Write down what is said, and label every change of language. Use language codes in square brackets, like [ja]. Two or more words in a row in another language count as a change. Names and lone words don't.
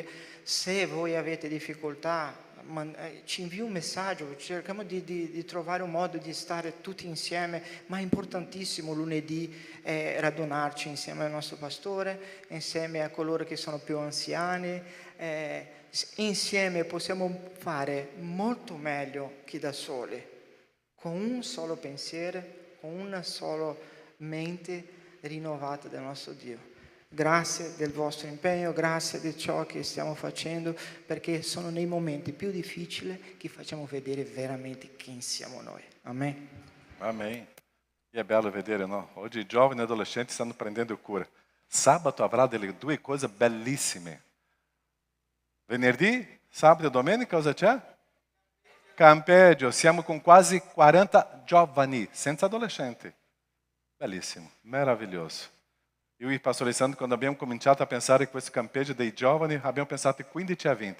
[it] Se voi avete difficoltà, ci invia un messaggio, cerchiamo di trovare un modo di stare tutti insieme, ma è importantissimo lunedì radunarci insieme al nostro pastore, insieme a coloro che sono più anziani, insieme possiamo fare molto meglio che da soli, con un solo pensiero, con una sola mente rinnovata del nostro Dio. Grazie del vostro impegno, grazie di ciò che stiamo facendo, perché sono nei momenti più difficili che facciamo vedere veramente chi siamo noi. Amen. Amém. E é bello vedere, no? Oggi i giovani e adolescenti stanno prendendo cura. Sabato avrà delle due cose bellissime. Venerdì, sabato e domenica cosa c'è? Campeggio. Siamo con quasi 40 giovani, senza adolescenti. Bellissimo, meraviglioso. Io e il Pastor Alessandro, quando abbiamo cominciato a pensare in questo campeggio dei giovani, abbiamo pensato 15 a 20.